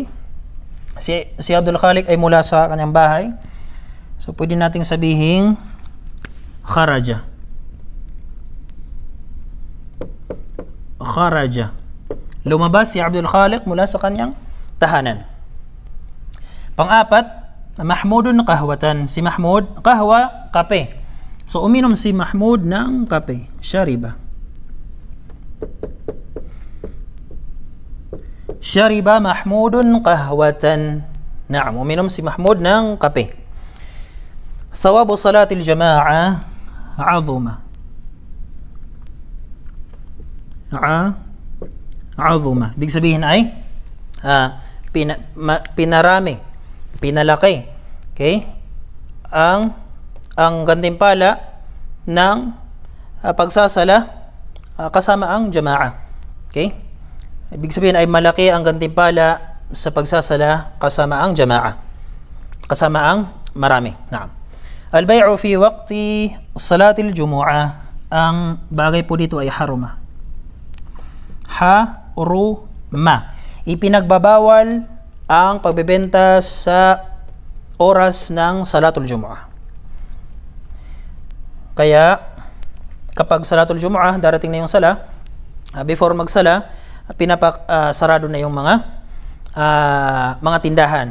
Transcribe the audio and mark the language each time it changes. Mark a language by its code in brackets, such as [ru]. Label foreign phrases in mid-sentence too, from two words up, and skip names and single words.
[tl] Si Abdul Khaliq ay mula sa kanyang bahay. So pwede nating sabihin kharaja. Lumabas si Abdul Khaliq mula sa kanyang tahanan. Pang-apat, [ar] Mahmudun qahwatan. Si Mahmud, qahwa, [tl] kape. So, uminom si Mahmud ng kape. Shariba. [ar] Shariba Mahmudun qahwatan. [tl] Naam, uminom si Mahmud ng kape. [ar] Thawabu salatil jama'a azuma. [tl] Azuma. Ibig sabihin ay pinarami, pinalaki. Okay? Ang gantimpala ng pagsasala kasama ang jama'a. Okay? Ibig sabihin ay malaki ang gantimpala sa pagsasala kasama ang jama'a. Kasama ang marami. Naam. [ar] Al-bay'u fi waqti salatil jumu'ah. [tl] Ang bagay po dito ay haruma. Haruma. Ipinagbabawal ang pagbebenta sa oras ng [ar] salatul jumu'ah. [tl] Kaya kapag [ar] salatul jumu'ah, [tl] darating na yung sala, before magsala, sarado na yung mga tindahan.